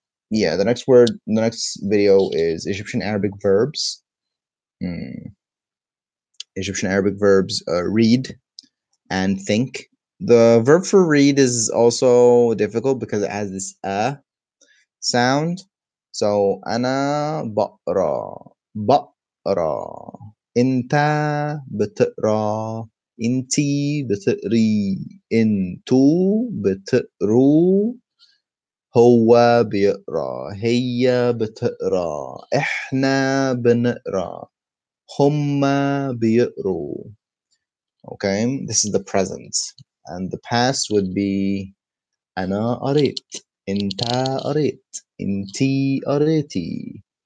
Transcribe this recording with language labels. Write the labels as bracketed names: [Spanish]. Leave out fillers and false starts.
[English] Yeah, the next word, the next video is Egyptian Arabic verbs. Egyptian Arabic verbs read and think. The verb for read is also difficult because it has this sound. [Arabic] So أنا بقرا بقرا أنت بتقرا أنتي بتقري أنتوا بتقروا هو بيقرا هي بتقرا إحنا بنقرا هما بيقروا. [English] Okay, this is the present, and the past would be أنا قريت أنت قريت أنتي قريتي.